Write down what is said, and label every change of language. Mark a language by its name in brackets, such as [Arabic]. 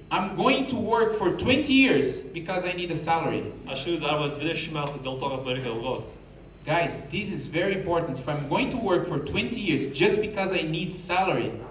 [English] I'm going to work for 20 years because I need a salary. [Lithuanian] Aš einu darbą 20 metų dėl to, kad man reikia algos. [English] Guys, this is very important. If I'm going to work for 20 years just because I need salary,